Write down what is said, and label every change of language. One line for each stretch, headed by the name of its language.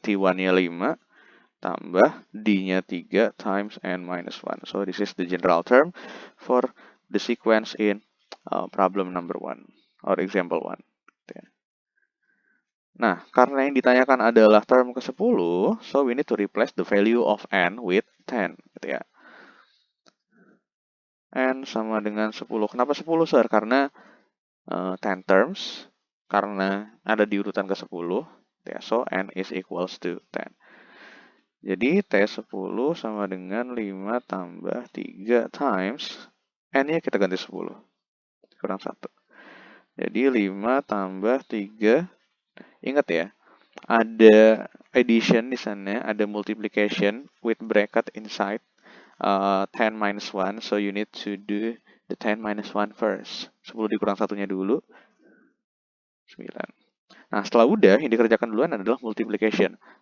Indonesian: T1-nya 5 tambah D-nya 3
English: times n minus 1. So this is the general term for the sequence in problem number 1 or example 1.
Indonesian: Nah, karena yang ditanyakan adalah term ke-10,
English: so we need to replace the value of n with 10.
Indonesian: Gitu ya. N sama dengan 10. Kenapa 10, sir? Karena 10 terms, karena ada di urutan ke-10. Ya,
English: so n is equals to 10.
Indonesian: Jadi T10 sama dengan 5 tambah 3 times N-nya kita ganti 10. Kurang 1. Jadi 5 tambah 3. Ingat ya, ada addition di sana, ada
English: multiplication with bracket inside 10 minus 1. So you need to do the 10 minus 1 first.
Indonesian: 10 dikurang 1-nya dulu. 9. Nah, setelah udah, yang dikerjakan duluan adalah multiplication.